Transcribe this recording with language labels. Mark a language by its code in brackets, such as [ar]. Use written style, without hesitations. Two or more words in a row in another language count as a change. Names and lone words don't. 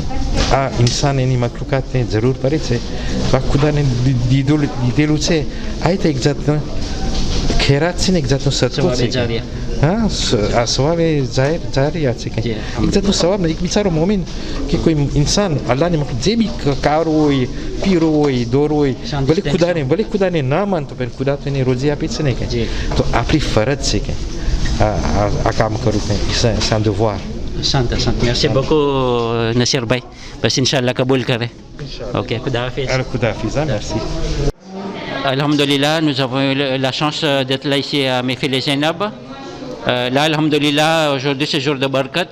[gu] આ ઇન્સાન એની મખલુકાતને જરૂર પડે છે તો આ ખુદાને દીધેલું છે આ તો એક જાતનું ખેરાત છે ને એક જાતનું સત્વ છે હા આ સવાબ એ જારિયા છે કે એક જાતનું સવાબ એક બિચારો મોમીન કે કોઈ ઇન્સાન અલ્લાહની જે બી કાર હોય પીરો હોય દોર હોય ભલે ખુદાને ના માનતો પણ ખુદા તો એને રોજી આપી છે ને કે તો આપણી ફરજ છે કે આ કામ કરવું કે [fr] c'est un devoir. Santa. Merci beaucoup [gu] Nasir Bhai. બસ ઇન્શાલ્લાહ કબૂલ કરે. Ok, ખુદા હાફિઝ. ખુદા હાફિઝ, merci. [fr] Alhamdulillah, nous avons eu la chance d'être là ici à Mefil Zainab. Là, alhamdulillah, aujourd'hui c'est jour de Barkat.